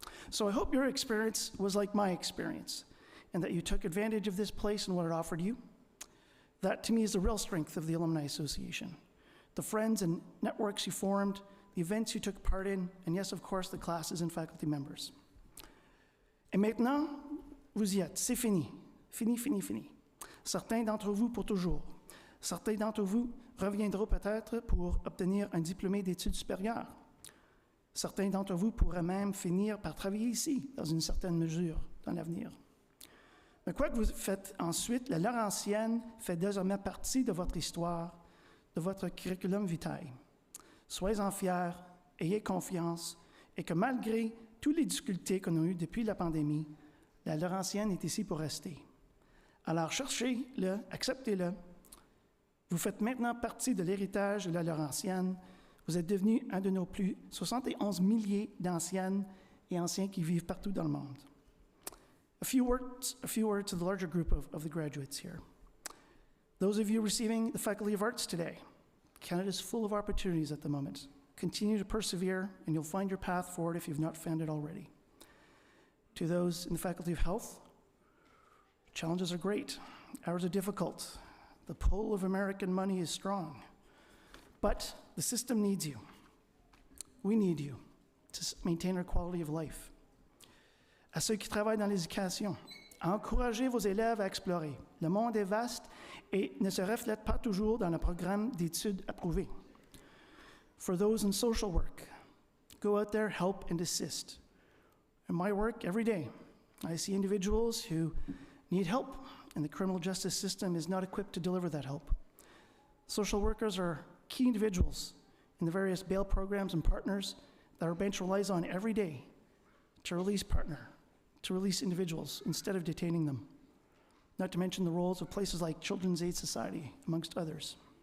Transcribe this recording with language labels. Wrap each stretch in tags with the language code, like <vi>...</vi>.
<en>So I hope your experience was like my experience, and that you took advantage of this place and what it offered you. That, to me, is the real strength of the Alumni Association. The friends and networks you formed, the events you took part in, and yes, of course, the classes and faculty members.</en> <fr>Et maintenant, vous y êtes. C'est fini. Fini, fini, fini. Certains d'entre vous pour toujours. Certains d'entre vous reviendront peut-être pour obtenir un diplômé d'études supérieures. Certains d'entre vous pourraient même finir par travailler ici, dans une certaine mesure, dans l'avenir. Mais quoi que vous faites ensuite, la Laurentienne fait désormais partie de votre histoire, de votre curriculum vitae. Soyez-en fiers, ayez confiance, et que malgré toutes les difficultés qu'on a eues depuis la pandémie, la Laurentienne est ici pour rester. Alors cherchez-le, acceptez-le. Vous faites maintenant partie de l'héritage de la Laurentienne. Vous êtes devenu un de nos plus 71 milliers d'anciennes et anciens qui vivent partout dans le monde.</fr> <en>A few words to the larger group of the graduates here. Those of you receiving the Faculty of Arts today, Canada is full of opportunities at the moment. Continue to persevere, and you'll find your path forward if you've not found it already. To those in the Faculty of Health, challenges are great. Hours are difficult. The pull of American money is strong. But the system needs you. We need you to maintain our quality of life.</en> <fr>À ceux qui travaillent dans l'éducation, encouragez vos élèves à explorer. Le monde est vaste et ne se reflète pas toujours dans le programme d'études approuvé.</fr> <en>For those in social work, go out there, help and assist. In my work every day, I see individuals who need help, and the criminal justice system is not equipped to deliver that help. Social workers are key individuals in the various bail programs and partners that our bench relies on every day to release individuals instead of detaining them, not to mention the roles of places like Children's Aid Society, amongst others.</en>